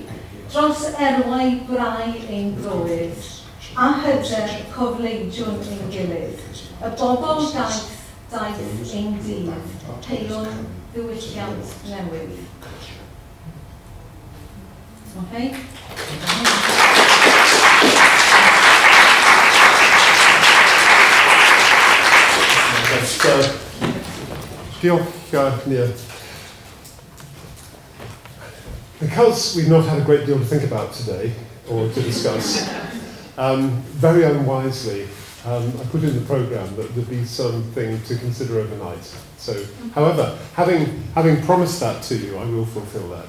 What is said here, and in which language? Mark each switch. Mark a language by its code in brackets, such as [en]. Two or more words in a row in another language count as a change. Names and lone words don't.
[cy] Dros erwau brau ein groedd, a hyder cofleidiwn ein gilydd, y bobl daeth ein dydd, peilwn ddiwylliant newydd. [en] Okay? [cy] Diolch, Nia. [en] Because we've not had a great deal to think about today, or to discuss, very unwisely, I put in the programme that there'd be something to consider overnight. So, however, having promised that to you, I will fulfil that.